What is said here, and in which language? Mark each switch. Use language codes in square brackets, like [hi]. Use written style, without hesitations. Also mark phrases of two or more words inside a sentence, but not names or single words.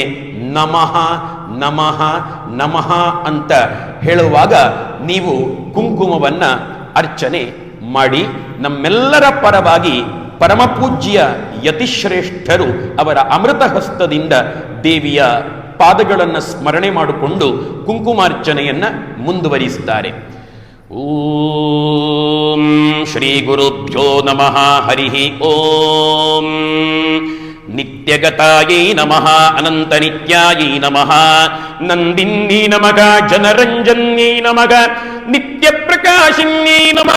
[sa] ನಮಃ ನಮಃ ನಮಃ [kn] ಅಂತ ಹೇಳುವಾಗ ನೀವು ಕುಂಕುಮವನ್ನ ಅರ್ಚನೆ ಮಾಡಿ. ನಮ್ಮೆಲ್ಲರ ಪರವಾಗಿ ಪರಮಪೂಜ್ಯ ಯತಿಶ್ರೇಷ್ಠರು ಅವರ ಅಮೃತ ಹಸ್ತದಿಂದ ದೇವಿಯ ಪಾದಗಳನ್ನು ಸ್ಮರಣೆ ಮಾಡಿಕೊಂಡು ಕುಂಕುಮಾರ್ಚನೆಯನ್ನ ಮುಂದುವರಿಸುತ್ತಾರೆ. [sa] ಓಂ ಶ್ರೀ ಗುರುಭ್ಯೋ ನಮಃ. ಹರಿ ಓಂ. ನಿತ್ಯಗತಾಯೈ ನಮಃ. ಅನಂತ ನಿತ್ಯಾಯೈ ನಮಃ. ನಂದಿನ್ಯೈ ನಮಃ. ಜನರಂಜನ್ಯೈ ನಮಃ. ನಿತ್ಯ ಪ್ರಕಾಶಿನ್ಯೈ ನಮಃ.